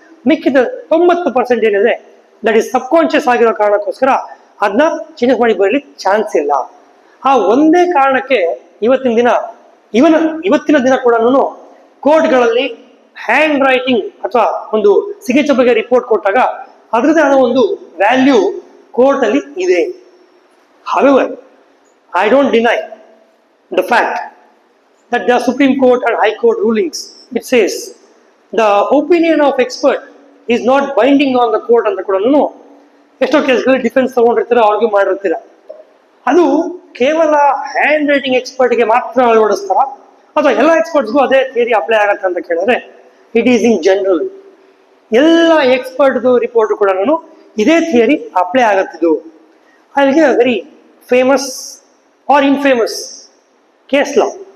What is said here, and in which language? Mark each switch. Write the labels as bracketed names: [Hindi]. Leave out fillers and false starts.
[Kannada] ಮಿಕ್ಕಿದ 90% ಏನಿದೆ that is sub conscious ಆಗಿರೋ ಕಾರಣಕ್ಕೋಸ್ಕರ ಅದನ್ನ ಚೇಂಜಸ್ ಮಾಡಿ ಬರಲಿಕ್ಕೆ ಚಾನ್ಸ್ ಇಲ್ಲ. ಆ ಒಂದೇ ಕಾರಣಕ್ಕೆ ಇವತ್ತಿನ ದಿನ ಕೂಡ ಕೋರ್ಟ್ಗಳಲ್ಲಿ ಹ್ಯಾಂಡ್ ರೈಟಿಂಗ್ ಅಥವಾ ಒಂದು ಸಿಗ್ನೇಚರ್ ಬಗ್ಗೆ ರಿಪೋರ್ಟ್ ಕೊಟ್ಟಾಗ ಅದರದೇ ಆದ ಒಂದು ವ್ಯಾಲ್ಯೂ ಕೋರ್ಟ್ ಅಲ್ಲಿ ಇದೆ. [English] However, I don't deny the fact that the Supreme Court and High Court rulings, it says the opinion of expert is not binding on the court [Kannada] ಅಂತ ಕೂಡ ಎಷ್ಟೋ ಕೇಸ್ಗಳಲ್ಲಿ ಡಿಫೆನ್ಸ್ ತಗೊಂಡಿರ್ತೀರ, ಆರ್ಗ್ಯೂ ಮಾಡಿರ್ತೀರ. ಅದು ಕೇವಲ ಹ್ಯಾಂಡ್ ರೈಟಿಂಗ್ ಎಕ್ಸ್ಪರ್ಟ್ಗೆ ಮಾತ್ರ ಅಳವಡಿಸ್ತಾರ ಅಥವಾ ಎಲ್ಲ ಎಕ್ಸ್ಪರ್ಟ್ಸ್ಗೂ ಅದೇ ಥಿಯರಿ ಅಪ್ಲೈ ಆಗತ್ತೆ ಅಂತ ಕೇಳಿದ್ರೆ [English] It is in general. [Kannada] ಎಲ್ಲ ಎಕ್ಸ್ಪರ್ಟ್ದು ರಿಪೋರ್ಟ್ ಕೂಡ ಇದೇ ಥಿಯರಿ ಅಪ್ಲೈ ಆಗತ್ತಿದ್ದು. [English] ಅಲ್ಲಿಗೆ very famous or infamous case law.